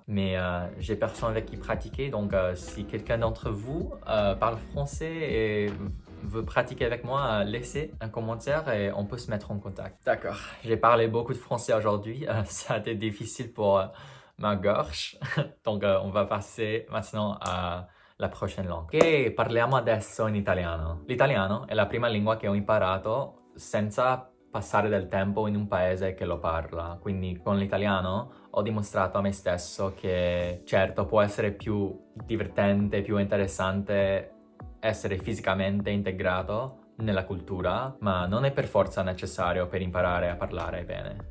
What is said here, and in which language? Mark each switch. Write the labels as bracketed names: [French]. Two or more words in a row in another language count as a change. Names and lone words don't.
[French] Mais j'ai personne avec qui pratiquer, donc si quelqu'un d'entre vous parle français et veut pratiquer avec moi, laissez un commentaire et on peut se mettre en contact. D'accord, j'ai parlé beaucoup de français aujourd'hui, ça a été difficile pour ma gorge, donc on va passer maintenant à la prochaine langue. [Italian] Ok, parliamo adesso in italiano. L'italiano è la prima lingua che ho imparato senza passare del tempo in un paese che lo parla. Quindi con l'italiano ho dimostrato a me stesso che certo può essere più divertente, più interessante essere fisicamente integrato nella cultura, ma non è per forza necessario per imparare a parlare bene.